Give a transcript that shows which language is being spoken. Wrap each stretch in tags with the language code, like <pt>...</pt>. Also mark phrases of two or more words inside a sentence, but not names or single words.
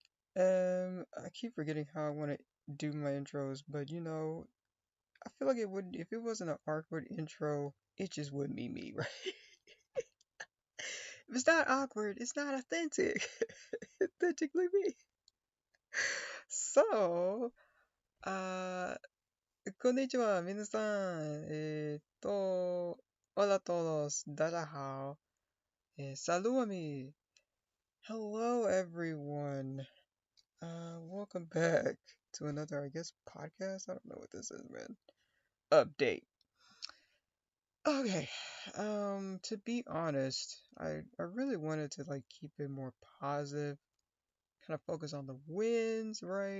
<en>I keep forgetting how I want to do my intros, but I feel like it would if it wasn't an awkward intro, it just wouldn't be me, right? If it's not awkward, it's not authentic. Authentically me. So,</en> <ja>あこんにちは、皆さん。</ja> <es>hola todos,</es> <zh>大家好.</zh> <fr>Salut ami.</fr> <en>Hello everyone. Welcome back to another, I guess, podcast. I don't know what this is, man. Update. Okay. To be honest, I really wanted to like keep it more positive, kind of focus on the wins, right?</en>